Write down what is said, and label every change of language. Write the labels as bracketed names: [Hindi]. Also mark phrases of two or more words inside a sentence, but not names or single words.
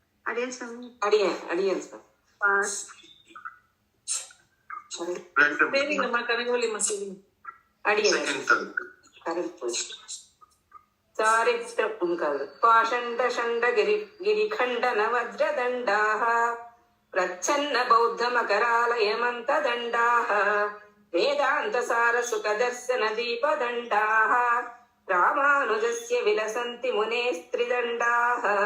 [Tamil] அடியன் சாமி. அடியன் சார். சரிங்கம்மா கனகவல்லிம்மா சரிங்க. [Sanskrit] पाषण्ड षण्ड गिरिखण्डन वज्रदण्डाः प्रच्छन्न बौद्ध मकरालयमन्त दण्डाः वेदान्त सार सुखदर्शन दीपदण्डाः रामानुजस्य विलसन्ति मुनेस्त्रिदण्डाः